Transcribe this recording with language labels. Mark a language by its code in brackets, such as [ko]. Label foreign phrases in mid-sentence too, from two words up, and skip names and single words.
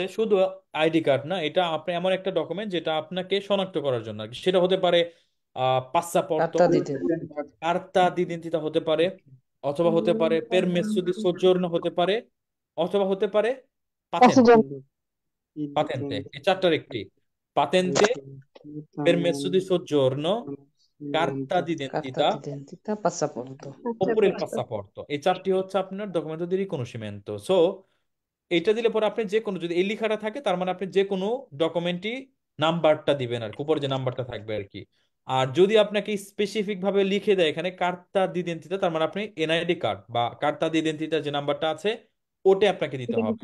[bn] শুধু আইডি কার্ড না, এটা আপনি এমন একটা ডকুমেন্ট যেটা আপনাকে শনাক্ত করার জন্য আর কি। সেটা হতে পারে পাসসাপোর্ট, কার্তা দিতে। [it] carta d'identità [bn] হতে পারে, অথবা হতে পারে [it] permesso di soggiorno [bn] হতে পারে, অথবা হতে পারে পাতেন্তে। পাতেন্তে, এই চারটার একটি। পাতেন্তে, [it] permesso di soggiorno, carta কার্তা d'identità d'identità, passaporto. [bn] আচ্ছা, [it] oppure il [bn] বুঝতে [it] passaporto। [bn] এই চারটি হচ্ছে আপনার [it] documento di riconoscimento. [bn] সো এইটা দিলে পরে আপনি যে কোনো, যদি এই লেখাটা থাকে তার মানে আপনি যে কোনো ডকুমেন্টই নাম্বারটা দিবেন আর কি, উপরে যে নাম্বারটা থাকবে আর কি। আর যদি আপনাকে স্পেসিফিক ভাবে লিখে দেয় এখানে [it] carta d'identità, [bn] তার মানে আপনি এনআইডি কার্ড বা [it] carta d'identità [bn] যে নাম্বারটা আছে ওটা আপনাকে দিতে হবে।